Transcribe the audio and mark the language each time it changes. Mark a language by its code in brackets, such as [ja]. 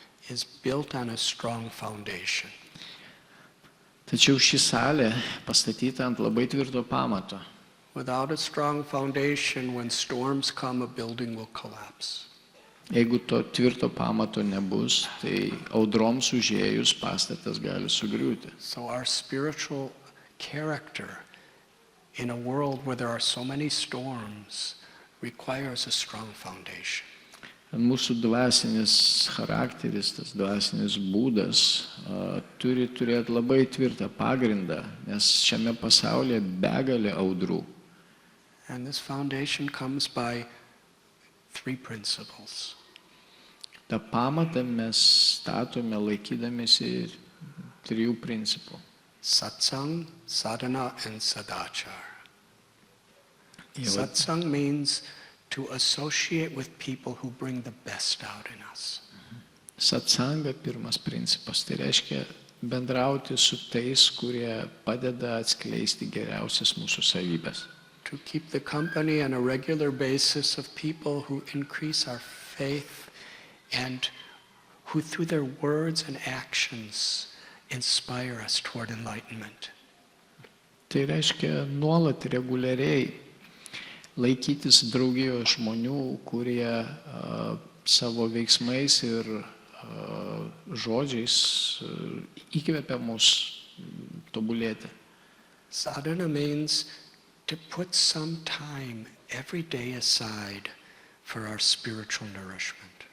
[en] is built on a strong foundation. [lt] Tačiau ši salė pastatyta ant labai tvirto pamato. [en] Without a strong foundation, when storms come, a building will collapse. [lt] Jeigu to tvirto pamato nebus, tai audroms užėjus pastatas gali sugriūti. [en] So our spiritual character in a world where there are so many storms requires a strong foundation. [lt] Mūsų dvasinis charakteris, tas dvasinis būdas turi turėti labai tvirtą pagrindą, nes šiame pasaulyje begalė audrų. [en] And this foundation comes by three principles. [lt] Ta pamatą mes statome laikydamėsi trijų principų. [en] Satsang, sadhana, and sadachar. Jau- Satsang means to associate with people who bring the best out in us. [lt] Satsanga pirmas principas, tai reiškia bendrauti su tais, kurie padeda atskleisti geriausias mūsų savybės. [en] To keep the company on a regular basis of people who increase our faith and who through their words and actions inspire us toward enlightenment. [lt] Tai reiškia nuolat reguliariai laikytis draugijos žmonių, kurie savo veiksmais ir žodžiais įkvepia mus tobulėti. [en] Sadhana means to put some time every day aside for our spiritual nourishment.